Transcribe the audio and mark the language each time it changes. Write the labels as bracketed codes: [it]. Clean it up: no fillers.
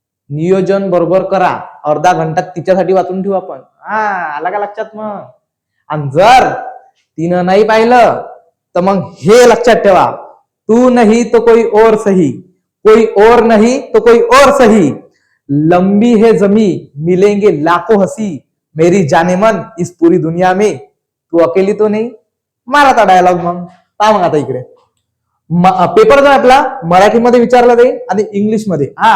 [mr] नियोजन बरोबर करा, अर्धा घंटा तिच्यासाठी वाचून ठेवू आपण. आला का लक्षात मग. आणि जर तिनं नाही पाहिलं तर मग हे लक्षात ठेवा, [hi] तू नहीं तो कोई और सही, कोई और नहीं तो कोई और सही, लंबी है जमी मिलेंगे लाखों हसी, मेरी जाने मन इस पूरी दुनिया में तू अकेली तो नहीं. [mr] माराचा डायलॉग मग. पहा मग आता इकडे पेपर जो आपला मराठीमध्ये विचारला जाईल आणि इंग्लिशमध्ये.